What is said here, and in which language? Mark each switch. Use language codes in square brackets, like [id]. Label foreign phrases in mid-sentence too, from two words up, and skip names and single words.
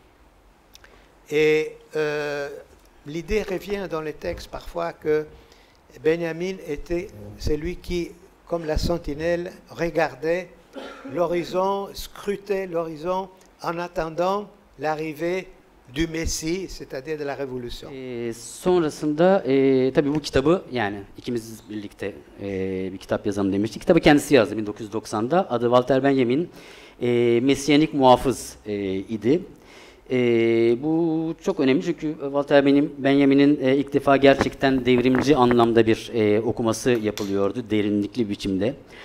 [fr] Et l'idée revient dans les textes parfois que Benjamin était celui qui, comme la sentinelle, regardait l'horizon, scrutait l'horizon en attendant l'arrivée du Messie, c'est-à-dire de la Révolution. [tr] Sonrasında tabii bu kitabı, yani ikimiz birlikte bir kitap yazalım demiştik. Kitabı kendisi yazdı 1990'da. Adı Walter Benjamin, Mesiyanik Muhafız idi. Bu çok önemli çünkü Walter Benjamin'in ilk defa gerçekten devrimci anlamda bir okuması yapılıyordu, derinlikli biçimde.